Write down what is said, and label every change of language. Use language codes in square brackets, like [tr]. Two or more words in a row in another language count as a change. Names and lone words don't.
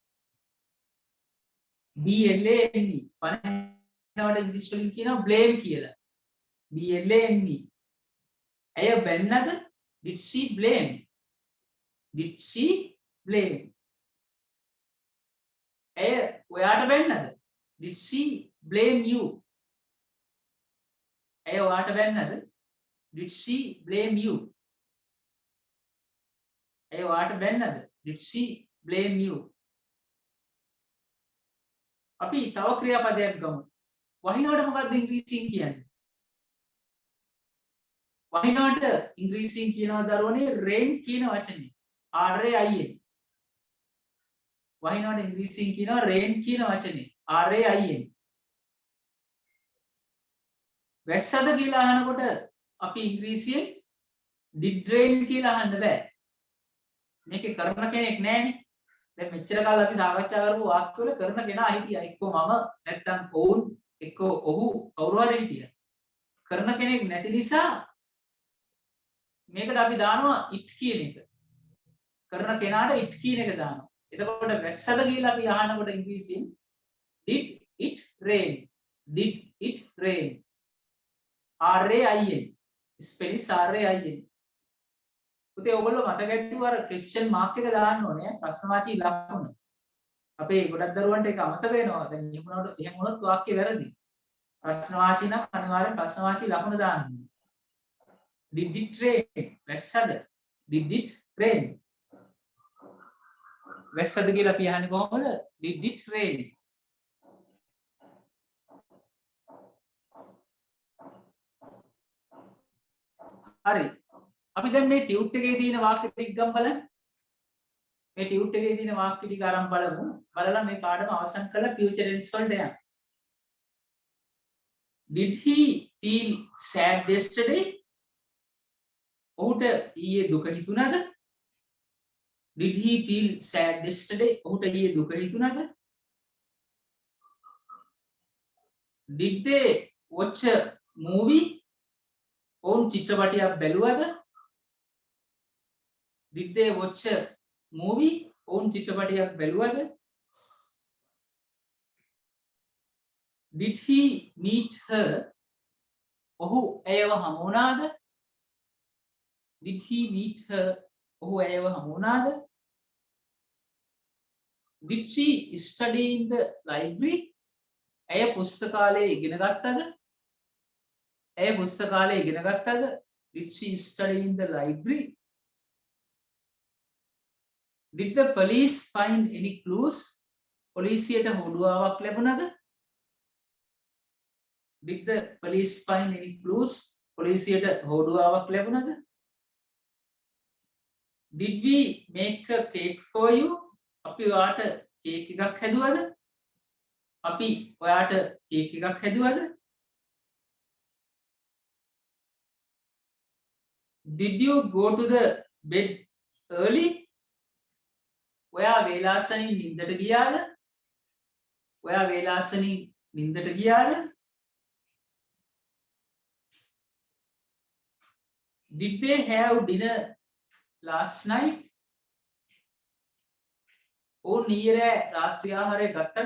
[si] බනිනවට ඉංග්‍රීසි වලින් කියනවා blame කියලා B L A M E ඇය බැන්නද [en] did she blame [si] ඇය ඔයාට බැන්නද [en] did she blame you [si] ඇය ඔයාට බැන්නද [en] did she blame you [si] ඇය ඔයාට බැන්නද [en] did she blame you [si] අපි තව ක්‍රියාපදයක් ගමු වහිනවට මොකක්ද ඉංග්‍රීසියෙන් කියන්නේ වහිනවට ඉංග්‍රීසියෙන් කියනවා දරුවනේ rain කියන වචනේ R A I N වහිනවට ඉංග්‍රීසියෙන් කියනවා rain කියන වචනේ R A I N වැස්සද කියලා අහනකොට අපි ඉංග්‍රීසියෙන් [en] did rain [si] කියලා අහන්න බෑ මේකේ කරන කෙනෙක් නැහැනේ දැන් මෙච්චර කාල අපි සාකච්ඡා කරපු වාක්‍ය වල කරන කෙනා හිටියා එක්කෝ මම නැත්තම් ඔවුන් එක්කෝ ඔහු කවුරු හරි හිටියා කරන කෙනෙක් නැති නිසා මේකට අපි දානවා it කියන එක කරන කෙනාට it කියන එක දානවා එතකොට වැස්සද කියලා අපි අහනකොට ඉංග්‍රීසියෙන් [en] did it rain [si] R A I N ස්පෙලිස් R A I N පුතේ ඔයගොල්ලෝ මතක ඇතුව අර [en] question mark [si] එක දාන්න ඕනේ ප්‍රශ්නවාචී ලකුණ අපේ ගොඩක් දරුවන්ට ඒක අමතක වෙනවා දැන් එහෙම වුණොත් වාක්‍ය වැරදි ප්‍රශ්නවාචී නම් අනිවාර්යෙන් ප්‍රශ්නවාචී ලකුණ දාන්න ඕනේ [en] did it rain [si] වැස්සද [en] did it rain [si] වැස්සද කියලා අපි අහන්නේ කොහොමද? [en] Did it rain? [si] හරි. අපි දැන් මේ ටියුට් එකේ තියෙන වාක්‍ය ටික ගම් බලන්න. මේ ටියුට් එකේ තියෙන වාක්‍ය ටික අරන් බලමු. බලලා මේ පාඩම අවසන් කරලා [en] future tense [si] වලට යන්න. [en] Did he feel sad yesterday? [si] ඔහුට ඊයේ දුක හිතුණාද? [en] Did he feel sad yesterday? [si] ඔහුට ඊයේ දුක හිතුණාද? [en] Did they watch a movie? [si] ඔවුන් චිත්‍රපටයක් බැලුවද? [en] Did they watch a movie? [si] ඔවුන් චිත්‍රපටයක් බැලුවද? [en] Did he meet her? [si] ඔහු ඇයව හමු වුණාද? [en] Did he meet her? [si] ඔහු ඇයව හමු වුණාද? [en] Did she study in the library? [si] ඇය පුස්තකාලයේ ඉගෙන ගත්තද? ඇය පුස්තකාලයේ ඉගෙන ගත්තද? [en] Did she study in the library? Did the police find any clues? [si] පොලිසියට හොඩුවාවක් ලැබුණද? [en] Did the police find any clues? [si] පොලිසියට හොඩුවාවක් ලැබුණද? [en] Did we make a cake for you? [si] අපි ඔයාට කේක් එකක් හැදුවද? අපි ඔයාට කේක් එකක් හැදුවද? [en] Did you go to the bed early? [si] ඔයා වේලාසනින් නිින්දට ගියාද? ඔයා වේලාසනින් නිින්දට ගියාද? [en] Did they have dinner last night? [si] ඔවුන් ඊයේ රෑ රාත්‍රී ආහාරය ගත්තද?